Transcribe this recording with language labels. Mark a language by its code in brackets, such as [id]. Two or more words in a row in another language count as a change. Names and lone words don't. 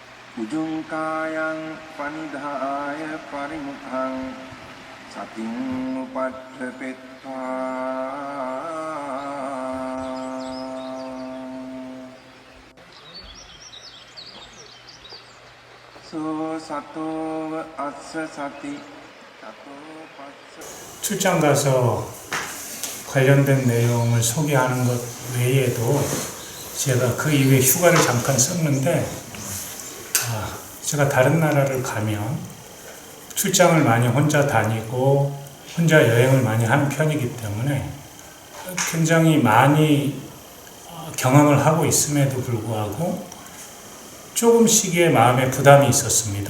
[pi] Ujungkayang panidhaya parimukhang sating upadhepetha so sato assa sati sato passa. [ko] 출장 가서 관련된 내용을 소개하는 것 외에도 제가 그 이후에 휴가를 잠깐 썼는데 제가 다른 나라를 가면 출장을 많이 혼자 다니고 혼자 여행을 많이 하는 편이기 때문에 굉장히 많이 경험을 하고 있음에도 불구하고 조금씩의 마음의 부담이 있었습니다.